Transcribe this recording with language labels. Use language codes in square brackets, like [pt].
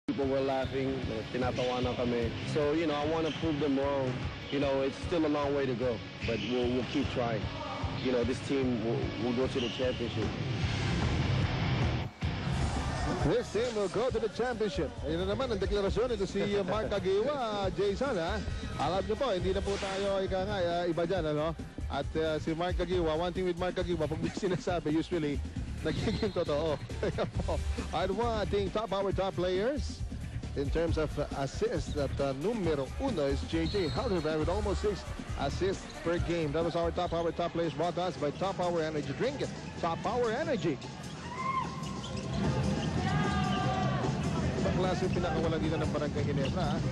[en] People were laughing, [tl] tinatawanan kami. [en] So, you know, I want to prove them wrong. You know, it's still a long way to go, but we'll keep trying. You know, this team will go to the championship. This team will go to the championship. [tl] Ayun na naman ang deklarasyon nito si Mark Aguiwa, Jason, ha? Alam niyo po, hindi na po tayo iba dyan, ano? At si Mark Aguiwa, [en] one thing with Mark Aguiwa, [tl] pag may sinasabi, usually, nagiging totoo. [en] At one thing, top players, in terms of assists, that numero uno is J.J. Halderbrand with almost 6 assists per game. That was our top players brought to us by Top Power Energy. Drink it, Top Power Energy. [tl] Ang klase pinakawalan dito ng Barangay Ginebra.